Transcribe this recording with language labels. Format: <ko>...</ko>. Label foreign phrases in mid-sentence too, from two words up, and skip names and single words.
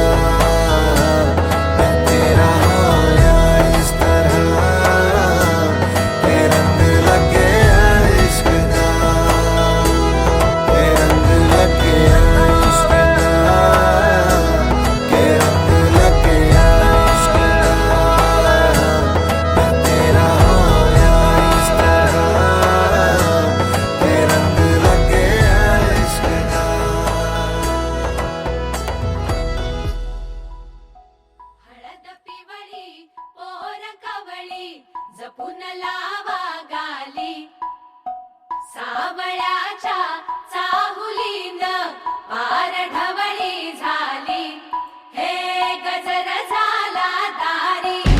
<pa>ਮੈਂ ਤੇਰਾ ਹੋਇਆ ਇਸ ਤਰ੍ਹਾਂ, ਕੇ ਰੰਗ ਲੱਗ ਗਿਆ ਇਸ਼ਕ ਦਾ, ਕੇ ਰੰਗ ਲੱਗ ਗਿਆ ਇਸ਼ਕ ਦਾ, ਕੇ ਰੰਗ ਲੱਗ ਗਿਆ ਇਸ਼ਕ ਦਾ। ਮੈਂ ਤੇਰਾ ਹੋਇਆ ਇਸ ਤਰ੍ਹਾਂ, ਕੇ ਰੰਗ ਲੱਗ ਗਿਆ ਇਸ਼ਕ ਦਾ।</pa> <mr>हळद पिवळी पोर कवळी, जपून लावा गाली। सावळ्याच्या चाहुलीन पार ढवळी झाली, हे गजर झाला दारी।</mr>